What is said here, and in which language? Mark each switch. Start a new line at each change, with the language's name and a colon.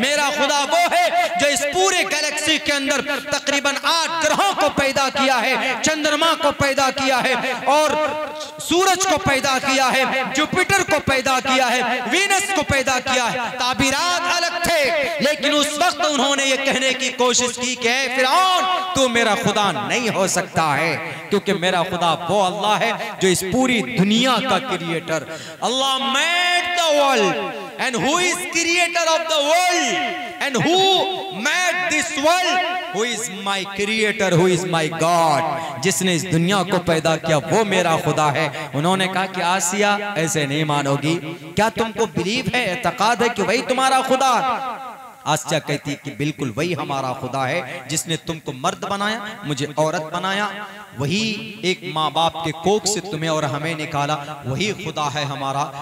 Hindi: मेरा खुदा वो है जो इस पूरे गैलेक्सी के अंदर तकरीबन 8 ग्रहों को पैदा किया है, चंद्रमा को पैदा किया है और सूरज को पैदा किया है, जुपिटर को पैदा किया है, वीनस को पैदा किया है। ताबीरात अलग थे, लेकिन उस वक्त उन्होंने ये कहने की कोशिश की कि ऐ फिरौन, तू मेरा खुदा नहीं हो सकता है, क्योंकि मेरा खुदा वो अल्लाह है जो इस पूरी दुनिया का creator.
English: Allah made the world and who is creator of the world and who made this world, who is my creator, who is my God,
Hindi: जिसने इस दुनिया को पैदा किया वो मेरा खुदा है। उन्होंने कहा कि आसिया ऐसे नहीं मानोगी, क्या तुमको बिलीव है, एतकाद है कि वही तुम्हारा खुदा? आसिया कहती है कि बिल्कुल वही हमारा खुदा है जिसने तुमको मर्द बनाया, मुझे औरत बनाया, वही एक माँ बाप के कोख से तुम्हें और हमें निकाला, वही खुदा है हमारा।